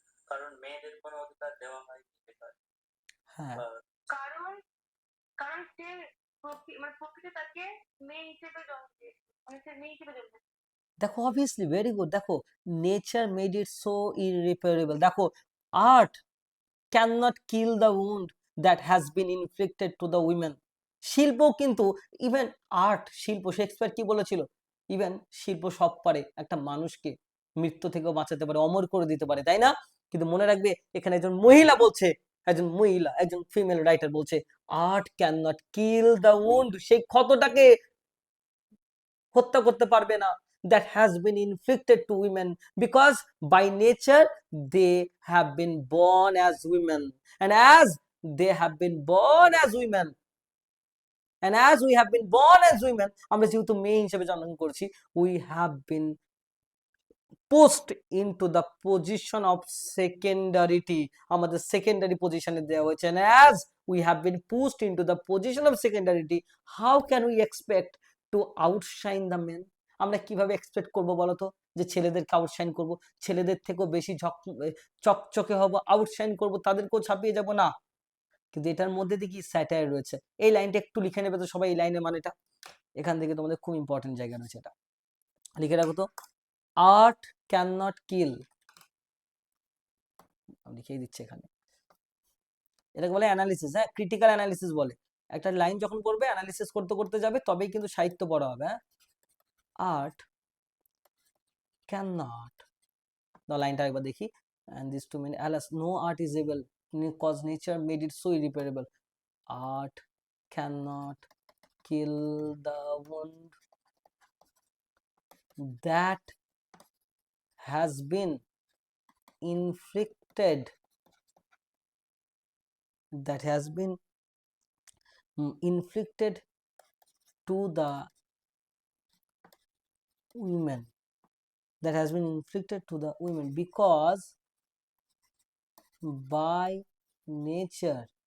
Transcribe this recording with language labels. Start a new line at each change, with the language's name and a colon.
Bangla: কারণ মেয়েদের কোনো অধিকার দেওয়া হয়নি সেটাই। হ্যাঁ, কারণ কারণ সে মানে প্রকৃতি তাকে মেয়ে হিসেবে জন্ম দিয়েছে, মানে সে মেয়ে হিসেবে জন্ম দিয়েছে।
English: দেখো obviously very good. দেখো nature made it so irreparable. দেখো art cannot kill the wound that has been inflicted to the women.
Bangla: শিল্প কিন্তু, ইভেন আর্ট, শিল্প, শেক্সপিয়ার কি বলেছিল, ইভেন শিল্প সব পারে, একটা মানুষকে মৃত্যু থেকেও বাঁচাতে পারে, অমর করে দিতে পারে, তাই না? কিন্তু মনে রাখবে, এখানে একজন মহিলা বলছে, একজন মহিলা, একজন ফিমেল রাইটার বলছে,
English: art can not kill the wound,
Bangla: সেই ক্ষতটাকে হত্যা করতে পারবে না,
English: that has been inflicted to women, because by nature they have been born as women, and as they have been born as women, and as we have been born as women,
Bangla: আমরা যেহেতু মেয়ে হিসেবে জন্মগ্রহণ করছি,
English: we have been post into the position of secondarity,
Bangla: আমাদের secondary পজিশনে দেওয়া হয়েছে।
English: and as we have been pushed into the position of secondarity, how can we expect to outshine the men?
Bangla: আমরা কিভাবে এক্সপেক্ট করব বলো তো, যে ছেলেদেরকে আউটশাইন করব, ছেলেদের থেকেও বেশি চকচকে হব, আউটশাইন করব, তাদেরকেও ছাপিয়ে যাব না। কিন্তু এটার মধ্যে দিয়ে কি স্যাটায়ার রয়েছে। এই লাইনটা একটু লিখে নেবে তো সবাই, এই লাইনের মানেটা, এখান থেকে তোমাদের খুব ইম্পর্টেন্ট জায়গা রয়েছে, এটা লিখে রাখো তো। আর্ট ক্যান নট কিল, আমি লিখেই দিচ্ছি এখানে, এটাকে বলে অ্যানালিসিস। হ্যাঁ, ক্রিটিক্যাল অ্যানালিসিস বলে। একটা লাইন যখন করবে, অ্যানালিসিস করতে করতে যাবে, তবেই কিন্তু সাহিত্য পড়া হবে।
English: হ্যাঁ, art can not,
Bangla: লাইনটা একবার দেখি,
English: and this to mean alas no art is able, cause nature made it so irreparable. Art cannot kill the wound that has been inflicted, that has been inflicted to the women, that has been inflicted to the women, because by nature